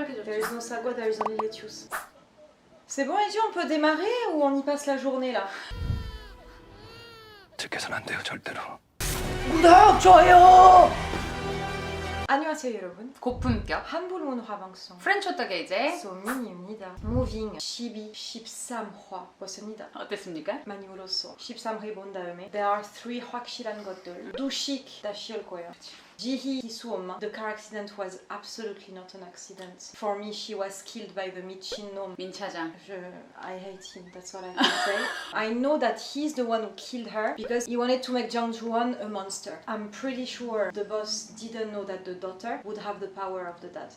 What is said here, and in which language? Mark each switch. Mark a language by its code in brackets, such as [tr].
[en] There is no sagouane, there is only lettuce. [fr] C'est bon Eddie, on peut démarrer ou on y passe la journée là? [ko] 들켜선 안 돼요 절대로. 구독, 좋아요! 안녕하세요 여러분. 고품격 한국 문화 방송 프렌치호떡의 이제 소민입니다. 무빙 13화 봤습니다. 어땠습니까? 많이 울었어. 13회 본 다음에 [en] There are 3 [ko] 확실한 것들. 두식 다시 올 거예요. 지희 기수 엄마. [en] The car accident was absolutely not an accident. For me, she was killed by the [ko] 미친놈. 민차장. [en] I hate him, that's what I can say. I know that he's the one who killed her because he wanted to make Jung Joo-won a monster. I'm pretty sure the boss didn't know that the daughter would have the power of the dad.